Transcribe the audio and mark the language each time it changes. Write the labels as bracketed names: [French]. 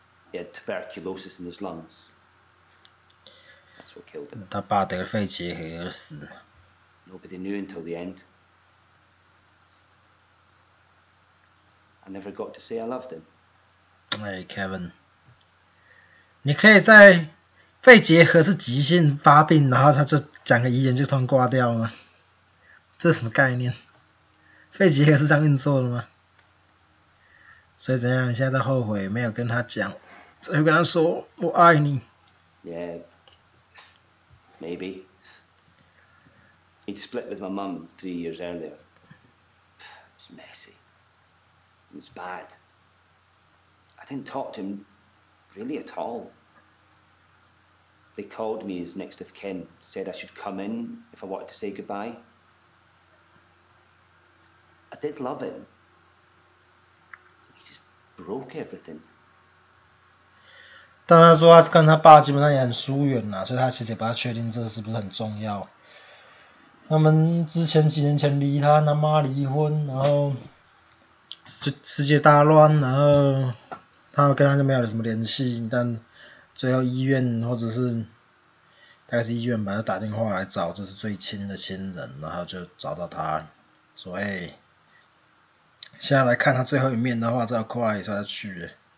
[English] He had tuberculosis in his lungs. That's what killed him. [Chinese] 他爸得了肺结核而死。 [English] Nobody knew until the end. I never got to say I loved him. [Chinese] 哎 ，Kevin， 你可以在肺结核是急性发病，然后他就讲个遗言就突然挂掉吗？这是什么概念？肺结核是这样运作的吗？所以怎样？你现在在后悔没有跟他讲，只会跟他说我爱你。 [English] Yeah, maybe. He'd split with my mum 3 years earlier. It was messy. It was bad. I didn't talk to him really at all. They called me as next of kin, said I should come in if I wanted to say goodbye. I did love him. He just broke everything. [Chinese] 但他说他跟他爸基本上也很疏远啦，所以他其实也不太确定这是不是很重要。他们之前几年前离他妈离婚，然后世界大乱，然后他跟他就没有什么联系，但最后医院或者是大概是医院吧，就打电话来找就是最亲的亲人，然后就找到他，说哎，现在来看他最后一面的话，这要快才去。